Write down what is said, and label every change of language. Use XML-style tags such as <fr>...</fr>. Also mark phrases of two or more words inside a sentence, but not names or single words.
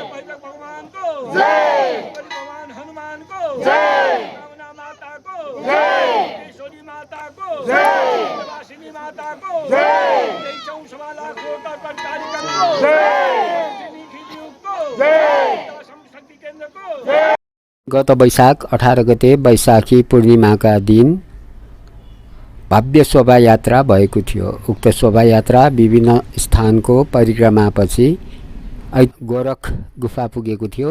<ne>भैरव भगवान को जय। भगवान हनुमान को जय। रामना माता को जय। ईश्वरी माता को जय। वासिनी माता को जय। 24 लाख रोड कार्यक्रम को जय। शक्ति केन्द्र को जय। गत वैशाख 18 गते वैशाखी पूर्णिमाका दिन भव्य शोभायात्रा भएको थियो। उक्त शोभायात्रा विभिन्न स्थानको परिक्रमापछि गोरख गुफा पुगेको थियो।</ne>